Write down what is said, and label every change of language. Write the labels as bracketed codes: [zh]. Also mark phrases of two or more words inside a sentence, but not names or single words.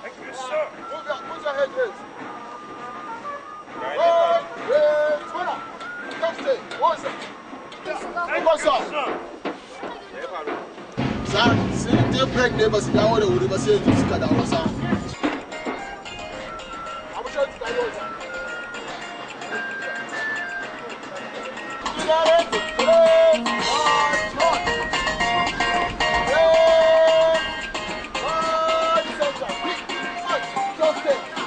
[en] Fire. Put your, put your hand raised. One, two, three, four. Just stay. What's up? What's up? [ha] Sir, sun je break ne ba su dawo da wuri ba sai yanzu suka dawo, sir. Abu shi su dawo, sir. [en] You got it? One, two. One, two, three, four. Just stay.